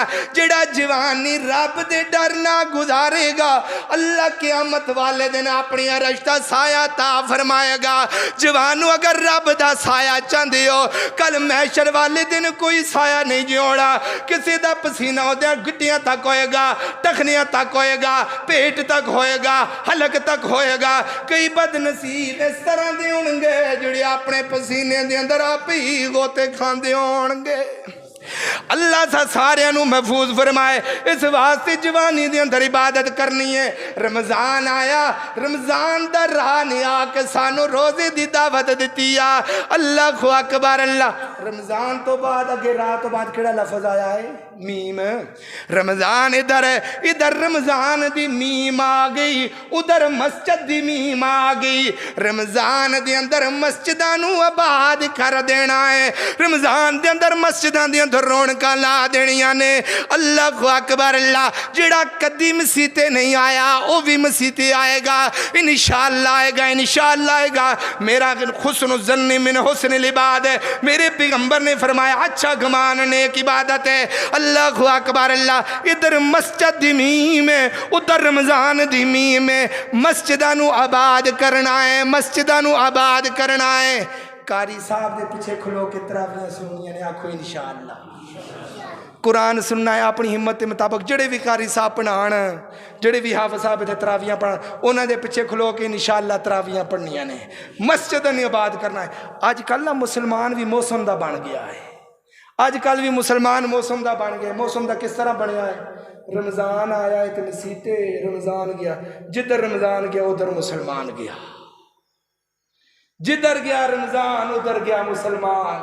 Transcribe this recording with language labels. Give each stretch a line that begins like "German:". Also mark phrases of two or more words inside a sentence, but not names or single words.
Punjabi: جڑا جوانی رب دے ڈر نہ گزارے گا اللہ قیامت والے دن اپنی عرش دا سایہ عطا فرمائے گا جوانوں اگر رب دا سایہ چاندے ہو کل محشر والے دن کوئی سایہ نہیں جوڑا کسی دا پسینہ ہو دیا گھٹیاں تک ہوئے گا ٹخنیاں تک ہوئے گا پیٹ تک ہوئے گا حلق تک ہوئے گا کئی بد نصیب اس طرح دے ہونگے جڑے اپنے پسینے دے اندر آپ ہی غوطے کھاندے ہونگے اللہ سا سارے انہوں محفوظ فرمائے اس واسطے جوانی دے اندر عبادت کرنی ہے رمضان آیا رمضان دا راہ نیا کہ سانو روزے دی دعوت دیتی ہے
Arabic: اللہ اکبر
Punjabi: اللہ رمضان تو بعد اگے رات تو بعد کیڑا لفظ آیا ہے؟ میم. رمضان ادھر ہے، ادھر رمضان دی میم آ گئی، ادھر مسجد دی میم آ گئی. رمضان دے اندر مسجداں نو آباد کر دینا ہے، رمضان دے اندر مسجداں دے اندر رونقاں لا دینیاں نے.
Arabic: اللہ اکبر.
Punjabi: اللہ جڑا کدی مسیتے نہیں آیا وہ بھی مسیتے آئے گا انشاءاللہ، آئے گا انشاءاللہ آئے گا.
Urdu: میرا
Arabic: حسن الظن من حسن العباد
Urdu: ہے، میرے پیغمبر نے فرمایا اچھا گمان نیک عبادت ہے.
Arabic: اللہ اکبر.
Punjabi: اللہ ادھر مسجد دی میم ہے، ادھر رمضان دی میم ہے. مسجداں نو آباد کرنا ہے، مسجداں نو آباد کرنا ہے. قاری صاحب دے پیچھے کھلو کے تراویاں سننیاں نے، آکھو انشاءاللہ.
Urdu: قرآن سننا ہے اپنی ہمت کے مطابق.
Punjabi: جڑے بھی قاری صاحب پڑھان، جڑے بھی حافظ صاحب تے تراویاں پڑھان، انہاں دے پیچھے کھلو کے انشاءاللہ تراویاں پڑھنیاں نے، مسجد نے آباد کرنا ہے. اج کل نا مسلمان بھی موسم دا بن گیا ہے، اج کل بھی مسلمان موسم دا بن گیا. موسم دا کس طرح بنیا ہے؟ رمضان آیا ہے تو مسیتے، رمضان گیا، جدھر رمضان گیا ادھر مسلمان گیا، جدھر گیا رمضان ادھر گیا مسلمان.